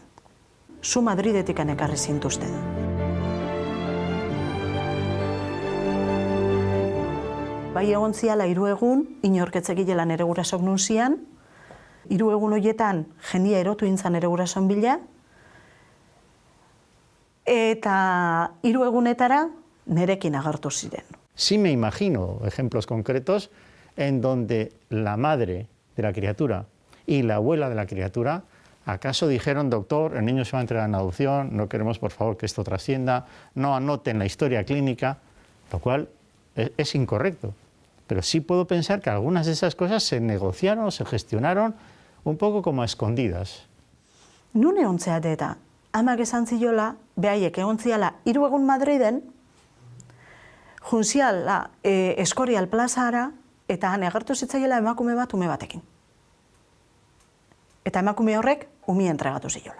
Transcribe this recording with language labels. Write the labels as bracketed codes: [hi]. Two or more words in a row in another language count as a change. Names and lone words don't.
[eu] Zu Madridetik ekarri zintuzten. Bai egon ziala 3 egun, inorketzegilela nere gurasok nun zian, 3 egun horietan jenia erotu intzan nere gurason bila, eta 3 egunetara nerekin agertu ziren. [es] Sí me imagino ejemplos concretos en donde la madre de la criatura y la abuela de la criatura acaso dijeron, doctor, el niño se va a entregar en adopción, no queremos por favor que esto trascienda, no anoten la historia clínica, lo cual es incorrecto. Pero sí puedo pensar que algunas de esas cosas se negociaron o se gestionaron un poco como a escondidas. [eu] Nun egon zeate eta, amak esan ziola, behaiek egon ziala 3 egun Madriden, junziala Eskorial plazara, eta han agertu zitzaiela emakume bat ume batekin. Eta emakume horrek umia entregatu ziola.